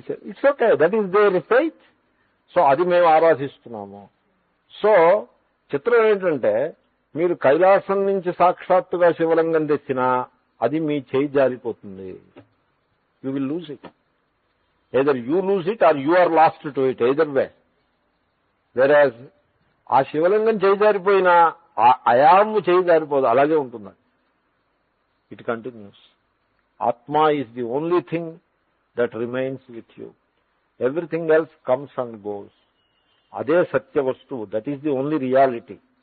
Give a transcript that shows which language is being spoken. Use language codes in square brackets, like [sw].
[en] It's okay, that is their faith. [te] So అది మేము ఆరాధిస్తున్నాము. So చిత్రం ఏంటంటే మీరు కైలాసం నుంచి సాక్షాత్తుగా శివలింగం తెచ్చినా అది మీ చేయి జారిపోతుంది. [en] You will lose it. either you lose it or you are lost to it, either way. [te] Whereas ఆ శివలింగం చేయి జారిపోయినా అయాము చేయి జారిపోదు, అలాగే ఉంటుంది. [en] It continues. Atma is the only thing that remains with you. Everything else comes and goes. [te] అదే సత్య వస్తువు, [en] That is the only reality.